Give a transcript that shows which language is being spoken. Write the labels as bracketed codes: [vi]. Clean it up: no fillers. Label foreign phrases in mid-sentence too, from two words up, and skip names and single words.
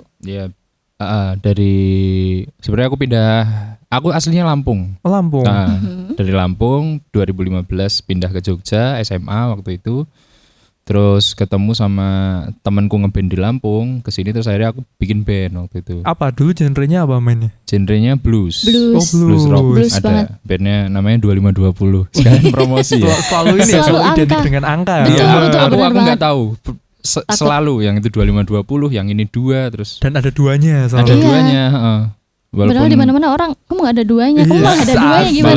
[id] Ya, dari sebenarnya aku aslinya Lampung. Oh, Lampung. Dari Lampung 2015 pindah ke Jogja SMA waktu itu. Terus ketemu sama temanku ngeband di Lampung, kesini terus akhirnya aku bikin band waktu itu. Apa dulu genrenya apa mainnya? Genrenya blues. Blues. Blues rock. Blues Ada banget. bandnya namanya 2520. Sekarang promosi ya. Selalu ini ya, Selalu selalu identik angka. dengan angka ya. Betul, Iya, betul, aku benar nggak banget. tahu. Takut. Selalu yang itu 2520, yang ini 2 terus Dan ada duanya ada selalu. Iya. duanya. Padahal di mana-mana orang, kamu nggak ada duanya, kamu Iya, nggak ada duanya gimana